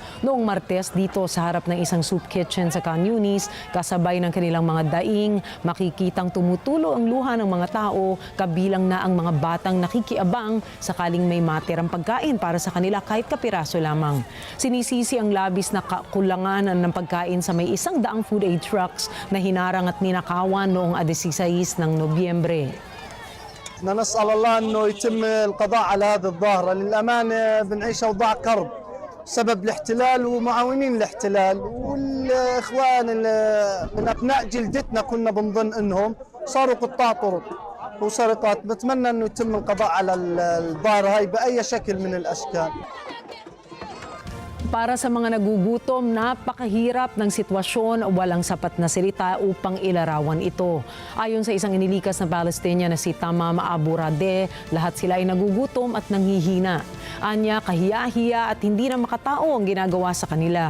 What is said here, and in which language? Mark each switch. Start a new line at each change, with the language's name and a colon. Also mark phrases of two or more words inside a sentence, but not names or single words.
Filipino: Noong Martes dito sa harap ng isang
English: soup kitchen
Filipino: sa Khan Yunis, kasabay ng kanilang mga daing, makikitang tumutulo ang luha ng mga tao, kabilang na ang mga batang nakikiabang sakaling may matirang pagkain para sa kanila kahit kapiraso lamang. Sinisisi ang labis na kakulangan ng pagkain sa may 100
English: food aid trucks
Filipino: na hinarang at ninakaw noong 16 ng Nobyembre.
Arabic: نسأل الله أنه يتم القضاء على هذه الظاهرة. للأمانة بنعيش أوضاع كرب سبب الاحتلال ومعاونين الاحتلال، والإخوان من أبناء جلدتنا كنا بنظن أنهم صاروا قطاع طرق وسرقات. بتمنى أنه يتم القضاء على الظاهرة هاي بأي شكل من الأشكال.
Filipino: Para sa mga nagugutom, napakahirap ng sitwasyon, walang sapat na salita upang ilarawan ito. Ayon sa isang inilikas na Palestinian na si Tamam Abu Rade, lahat sila ay nagugutom at nanghihina. Anya, kahiya-hiya at hindi na makatao ang ginagawa sa kanila.